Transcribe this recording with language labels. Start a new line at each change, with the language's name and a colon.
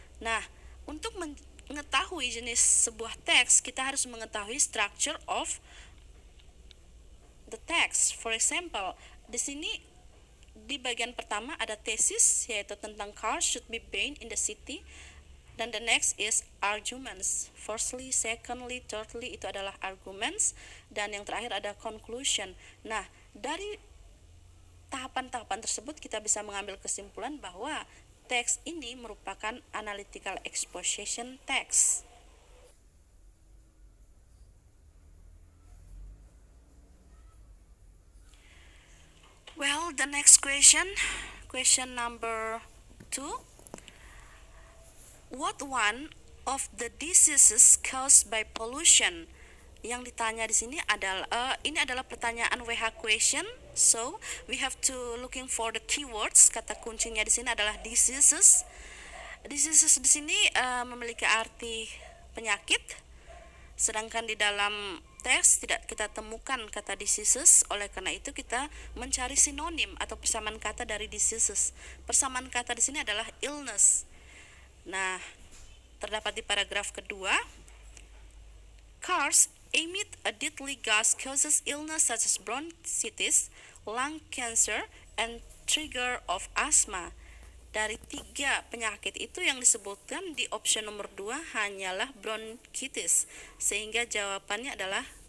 Indonesian: Nah, untuk mengetahui jenis sebuah teks, kita harus mengetahui
English: structure of the text. For example,
Indonesian: di sini di bagian pertama ada thesis, yaitu tentang
English: cars should be banned in the city. Dan the next is arguments. Firstly, secondly, thirdly
Indonesian: itu adalah
English: arguments.
Indonesian: Dan yang terakhir ada conclusion. Nah, dari tahapan-tahapan tersebut kita bisa mengambil kesimpulan bahwa teks ini merupakan analytical exposition text.
English: Well, the next question number 2. What one of the diseases caused by pollution?
Indonesian: Yang ditanya di sini adalah ini adalah pertanyaan WH question.
English: So, we have to looking for the keywords.
Indonesian: Kata kuncinya di sini adalah diseases. Diseases di sini memiliki arti penyakit. Sedangkan di dalam teks tidak kita temukan kata diseases. Oleh karena itu kita mencari sinonim atau persamaan kata dari diseases. Persamaan kata di sini adalah illness. Nah, terdapat di paragraf kedua.
English: Cars emit a deadly gas causes illness such as bronchitis, lung cancer, and trigger of asthma.
Indonesian: Dari 3 penyakit itu yang disebutkan di option nomor 2 hanyalah bronchitis, sehingga jawabannya adalah